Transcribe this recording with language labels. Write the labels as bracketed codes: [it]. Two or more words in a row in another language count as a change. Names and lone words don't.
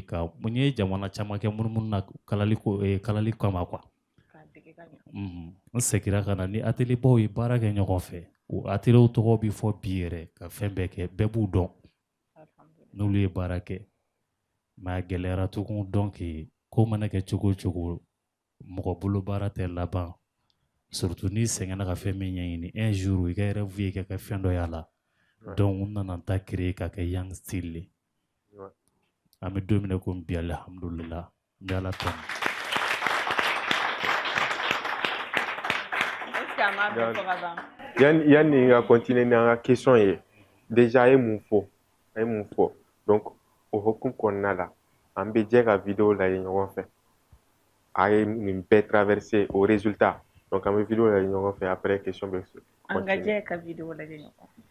[bm] ka n ye jamana caman kɛ munumunu na kalali kama quoi n segira ka na ni atelier baw ye baara kɛ ɲɔgɔn fɛ o atelier tɔgɔ bɛ fɔ bi yɛrɛ ka fɛn bɛɛ kɛ bɛɛ b'u dɔn n'olu ye baara kɛ mais a gɛlɛyara tugun donc ko mana kɛ cogo o cogo mɔgɔ bolo baara tɛ laban surtout ni sɛgɛnna ka fɛn min ɲɛɲini [fr] un jour i ka rêve [bm] ye ka kɛ fɛn dɔ y'a la donc n nana n ta créer ka kɛ [en] young style [bm] an bɛ don min ko bi [ar] alhamdulillah [bm] n bɛ ala tanu yanni n ka continuer n'an ka question ye déjà a ye mun fɔ donc o hokumu kɔnɔna la an bɛ jɛ ka vidéo lajɛ ɲɔgɔn fɛ a ye nin bɛɛ traverser [fr] au résultat [bm] donc an bɛ vidéo lajɛ ɲɔgɔn fɛ après question bɛ an ka jɛ ka vidéo lajɛ ɲɔgɔn fɛ.